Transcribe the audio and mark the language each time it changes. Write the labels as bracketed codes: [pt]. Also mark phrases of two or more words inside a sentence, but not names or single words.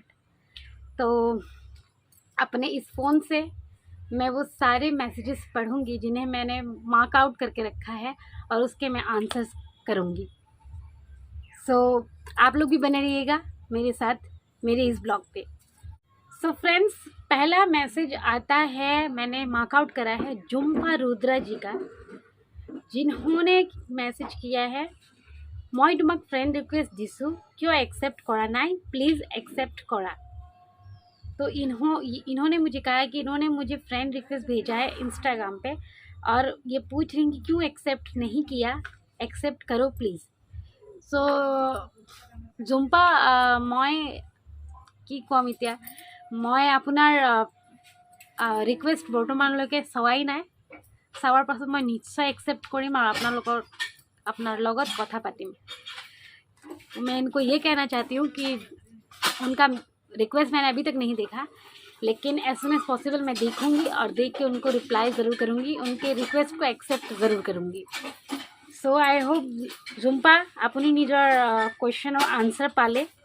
[hi] तो अपने इस फ़ोन से मैं वो सारे मैसेजेस पढ़ूंगी जिन्हें मैंने [en] mark out [hi] करके रखा है और उसके मैं आंसर्स करूंगी। सो आप लोग भी बने रहिएगा मेरे साथ मेरे इस ब्लॉग पे। [en] so friends, [hi] पहला मैसेज आता है, मैंने [en] mark out [hi] करा है जुम्पा रुद्रा जी का, जिन्होंने मैसेज किया है, [as] মই তোমাক [en] friend request [as] দিছোঁ কিয় একচেপ্ট কৰা নাই, প্লিজ একচেপ্ট কৰা। [hi] तो इन्होंने मुझे कहा है कि इन्होंने मुझे फ्रेंड रिक्वेस्ट भेजा है इंस्टाग्राम पे और ये पूछ रही हैं कि क्यों एक्सेप्ट नहीं किया, एक्सेप्ट करो प्लीज़। [as] सो জুম্পা, মই কি ক'ম এতিয়া, মই আপোনাৰ ৰিকুৱেষ্ট বৰ্তমানলৈকে চোৱাই নাই। চাৱাৰ পাছত মই নিশ্চয় एक्सेप्ट কৰিম और আপনার লগত কথা পাতিম। [hi] मैं इनको ये कहना चाहती हूँ कि उनका रिक्वेस्ट मैंने अभी तक नहीं देखा, लेकिन [en] as soon as possible [hi] मैं देखूँगी और देख के उनको रिप्लाई ज़रूर करूँगी, उनके रिक्वेस्ट को एक्सेप्ट ज़रूर करूँगी। सो [en] I hope [hi] जुम्पा अपनी निजर क्वेश्चन और आंसर पाले।